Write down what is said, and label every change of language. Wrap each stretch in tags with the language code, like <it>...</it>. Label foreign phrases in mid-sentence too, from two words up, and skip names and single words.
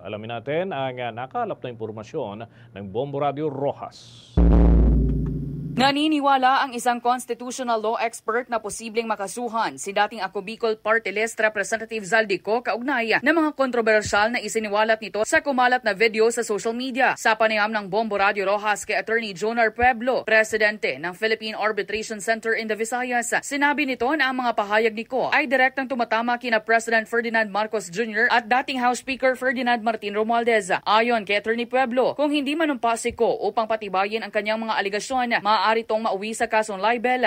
<tl>Alamin natin ang nakalap na impormasyon ng Bombo Radio Rojas. Naniniwala ang isang</tl> <en>constitutional law expert</en> <tl>na posibleng makasuhan si dating Ako Bicol Party List Representative Saldico kaugnay ng mga kontrobersyal na isiniwalat nito sa kumalat na video sa</tl> <en>social media.</en> <tl>Sa panayam ng Bombo Radio Rojas kay Attorney Jonar Pueblo, presidente ng Philippine Arbitration Center in the Visayas, sinabi nito na ang mga pahayag ni Ko ay direktang tumatama kina President Ferdinand Marcos Jr. at dating House Speaker Ferdinand Martin Romualdez. Ayon kay Attorney Pueblo, kung hindi manumpa si Ko upang patibayin ang kanyang mga aligasyon, maaari itong mauwi sa kasong libel.</tl>